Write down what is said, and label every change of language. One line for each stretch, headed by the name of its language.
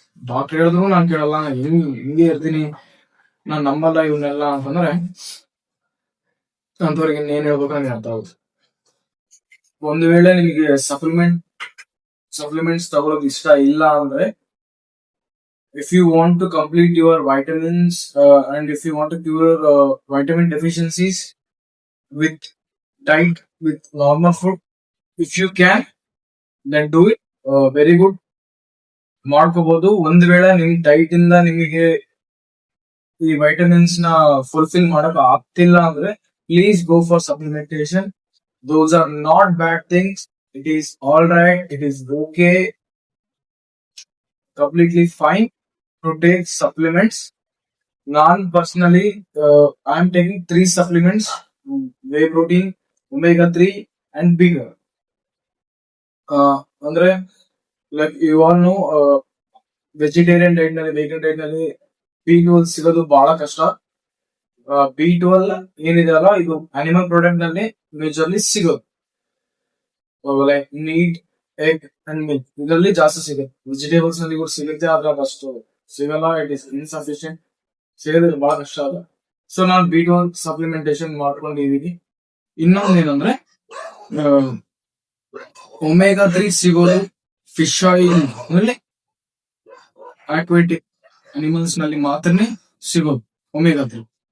Kannada: Doctor ಹೇಳಿದ್ರು ನಾನು ಕೇಳಲ್ಲ, ಹಿಂಗೆ ಇರ್ತೀನಿ, ನಾನ್ ನಂಬಲ್ಲ ಇವನ್ನೆಲ್ಲ ಅಂತಂದ್ರೆ ಅಂತವ್ರಿಗೆ ಇನ್ನೇನ್ ಹೇಳ್ಬೇಕು ನನಗೆ ಅರ್ಥ ಆಗುತ್ತೆ. ಒಂದು ವೇಳೆ ನಿಮಗೆ ಸಪ್ಲಿಮೆಂಟ್ಸ್ ತಗೊಳೋದು ಇಷ್ಟ ಇಲ್ಲ ಅಂದ್ರೆ,
English: if you want to complete your vitamins and if you want to cure vitamin deficiencies with diet, with normal food, if you can, then do it. Very good. ಮಾಡ್ಕೋಬಹುದು.
Kannada: ಒಂದ್ ವೇಳೆ ನಿಮ್ ಡೈಟ್ ಇಂದ ನಿಮಗೆ ಈ ವೈಟಮಿನ್ಸ್ ನ ಫುಲ್ಫಿಲ್ ಮಾಡಕ್ ಆಗ್ತಿಲ್ಲ ಅಂದ್ರೆ
English: Please go for supplementation. Those are not bad things. It is all right. It is okay, completely fine to take supplements. Non personally, I am taking 3 supplements: whey protein, omega 3, and bigger.
Kannada: Andre,
English: like you all know,
Kannada: vegetarian diet ನಲ್ಲಿ, vegan diet ನಲ್ಲಿ B12 ಸಿಗೋದು ಬಹಳ ಕಷ್ಟ. B12 ಏನಿದೆ ಅಲ್ಲ, ಇದು animal product ನಲ್ಲಿ majorly ಸಿಗೋದು. Like meet, egg and milk ಇದರಲ್ಲಿ ಜಾಸ್ತಿ ಸಿಗುತ್ತೆ. ವೆಜಿಟೇಬಲ್ಸ್ ನಲ್ಲಿ ಕೂಡ ಸಿಗುತ್ತೆ, ಆದ್ರೆ ಅಷ್ಟು ಸಿಗಲ್ಲ.
English: It is insufficient.
Kannada: ಸಿಗೋದ್ರೆ ಬಹಳ ಕಷ್ಟ ಅದ. ಸೊ ನಾನು B12 ಸಪ್ಲಿಮೆಂಟೇಶನ್ ಮಾಡ್ಕೊಂಡಿದೀನಿ. ಇನ್ನೊಂದು ಏನಂದ್ರೆ, ಒಮೆಗಾ 3 ಸಿಗೋದು ಫಿಶ್ ಆಯಿಲ್ ನಲ್ಲಿ, ಅಕ್ವಾಟಿಕ್ ಅನಿಮಲ್ಸ್ ನಲ್ಲಿ ಮಾತ್ರನೇ ಸಿಗೋದು ಒಮೆಗಾ 3.